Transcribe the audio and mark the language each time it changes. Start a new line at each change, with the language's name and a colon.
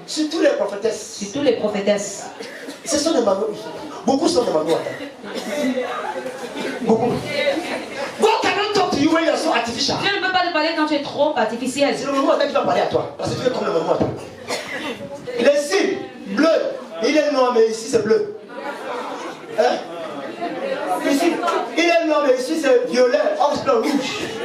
French: Surtout les prophétesses. Surtout les prophétesses. Ce sont des manos. Beaucoup sont des manos. Beaucoup.
English: God cannot talk to you when you are so artificial.
French: Dieu ne peut pas te parler quand tu es trop artificiel. C'est le moment qui va parler à toi. Parce que tu es comme le moment. Les cils bleus, il est noir, mais ici c'est bleu. Hein? Ici, il est noir, mais ici c'est violet, orange, blanc, rouge.